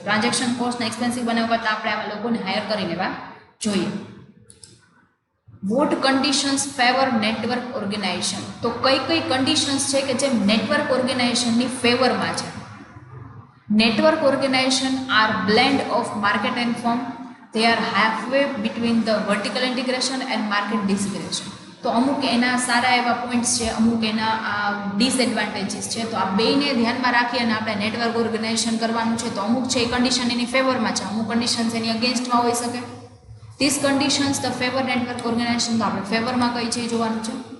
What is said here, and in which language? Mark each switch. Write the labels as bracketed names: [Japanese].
[Gujarati] Transaction કોસ્ટને expensive બનાવવા કરતાં આપણે આવા લોકોને હાયર કરી લેવા જોઈએ. [English] What conditions favour network organization. [Gujarati] તો કઈ કઈ કન્ડિશન્સ છે કે જે નેટવર્ક ઓર્ગેનાઇઝેશનની ફેવરમાં છે. [English] Network organization are blend of market and firm. they are halfway between the vertical integration and market disintegration. [Gujarati] તો અમુક એના સારા એવા પોઈન્ટ્સ છે, અમુક એના ડિસએડવાન્ટેજીસ છે. તો આ બેયને ધ્યાનમાં રાખી અને આપણે નેટવર્ક ઓર્ગેનાઇઝેશન કરવાનું છે. તો અમુક છે એ કન્ડિશન એની ફેવરમાં છે, અમુક કન્ડિશન્સ એની અગેન્સ્ટમાં હોઈ શકે. [English] This conditions the favour network organization. [Gujarati] તો આપણે ફેવરમાં કઈ છે જોવાનું છે.